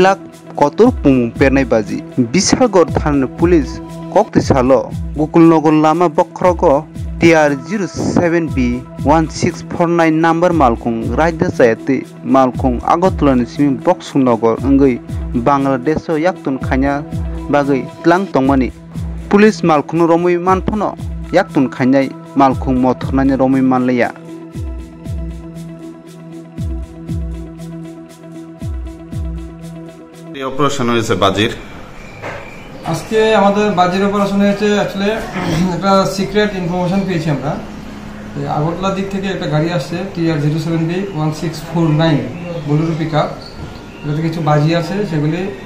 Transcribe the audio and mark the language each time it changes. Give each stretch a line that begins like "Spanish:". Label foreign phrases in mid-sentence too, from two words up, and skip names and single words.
Kok Borok: lakh kotor pung pernai baji Bishalgor thana police kokti salo Gokulnagar lama bokhrogo TR07B 1649 number malkhung raida sayati malkhung Agartala simi Boxungnagar ngai Bangladesh yaktun khanya bagai tlang tongmani police malkhung romui manphono yaktun khanyai malkhung mothornani romui manlaya
Bangla: এই অপারেশন হয়েছে বাজির আজকে আমাদের বাজির অপারেশন হয়েছে আসলে একটা
English: secret information
Bangla: পেয়েছি আমরা আগরতলা দিক থেকে একটা গাড়ি আসছে TR07B 1649 বোলেরো পিকআপ এটাতে কিছু বাজি আছে সেগুলি